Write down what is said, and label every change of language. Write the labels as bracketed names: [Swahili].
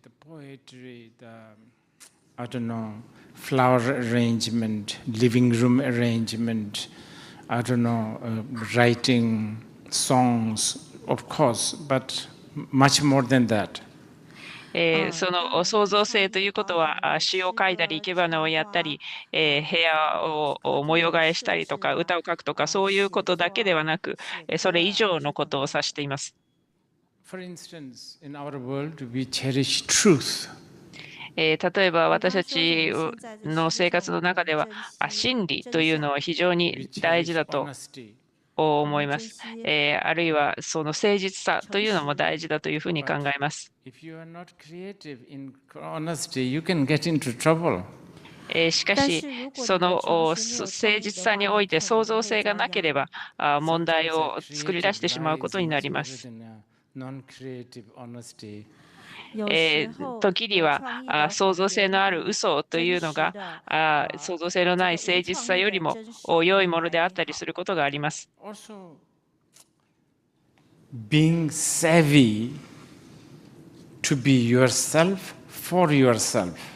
[English] creativity, the poetry, the, I don't know, flower arrangement, living room arrangement, I don't know, writing songs, of course, but much more than that. [Japanese] その創造性ということは詩を書いたり生け花をやったり、部屋を模様替えしたりとか歌を書くとかそういうことだけではなく、それ以上のことを指しています。 [English] For instance, in our world, we cherish truth. [Japanese] 例えば私たちの生活の中では真理というのは非常に大事だと思います。あるいはその誠実さというのも大事だというふうに考えます。 [English] If you are not creative in honesty, you can get into trouble. [Japanese] しかし、その誠実さにおいて創造性がなければ問題を作り出してしまうことになります。 [English] Non-creative honesty. [Japanese] 時には創造性のある嘘というのが創造性のない誠実さよりも良いものであったりすることがあります。 [English] Also, being savvy to be yourself for yourself.